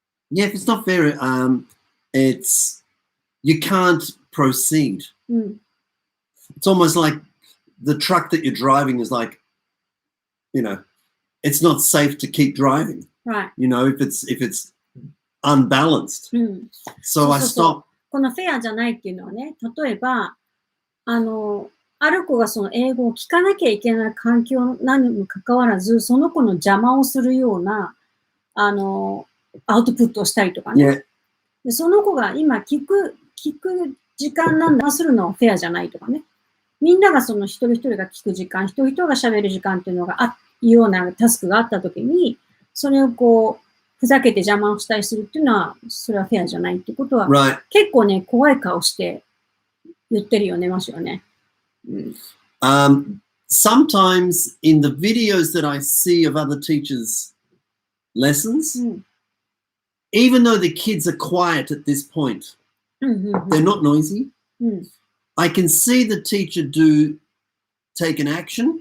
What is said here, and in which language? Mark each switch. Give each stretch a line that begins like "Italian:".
English: Yeah, if it's not fair, it's you can't proceed. うん。 It's almost like the truck that you're driving is like, you know, it's not safe to keep driving. Right. You know, if it's unbalanced. うん。 So I
Japanese: そうそうそう。
English: stop.
Japanese: このフェアじゃないっていうのはね、例えば、ある子がその英語を聞かなきゃいけない環境なのにもかかわらず、その子の邪魔をするような、アウトプットをしたりとかね。
English: Yeah.
Japanese: でその子が今聞く時間なんだするのはフェアじゃないとかね。みんながその一人一人が聞く時間、一人一人が喋る時間っていうのがいうようなタスクがあったときに、それをこう、ふざけて邪魔をしたりするっていうのは、それはフェアじゃないってことは、
English: Right.
Japanese: 結構ね、怖い顔して言ってるよね、マシュはね。
English: Sometimes in the videos that I see of other teachers' lessons, うん even though the kids are quiet at this point, うんうんうん they're not noisy. うん I can see the teacher take an action